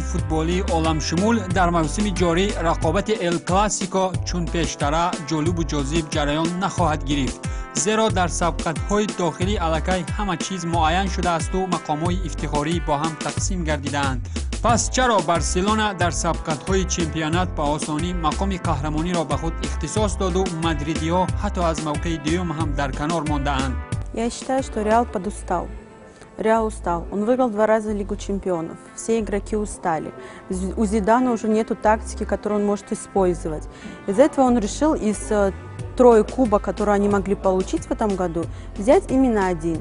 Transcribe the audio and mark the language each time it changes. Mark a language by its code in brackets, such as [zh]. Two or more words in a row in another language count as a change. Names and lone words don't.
[tg] футболии оламшумул дар мавсими ҷорӣ рақобати эл классико чун пештара ҷолибу ҷозиб ҷараён нахоҳад гирифт, зеро дар сабқатҳои дохилӣ аллакай ҳама чиз муайян шудаасту мақомҳои ифтихорӣ бо ҳам тақсим гардидаанд. пас чаро барселона дар сабқатҳои чемпионат ба осонӣ мақоми қаҳрамониро ба худ ихтисос доду мадридиҳо ҳатто аз мавқеи дуюм ҳам дар канор мондаанд? [ru] Я считаю, что Реал подустал. Реал устал. Он выиграл 2 раза Лигу чемпионов. Все игроки устали. У Зидана уже нету тактики, которую он может использовать. Из-за этого он решил из 3 кубок, которые они могли получить в этом году, взять именно 1.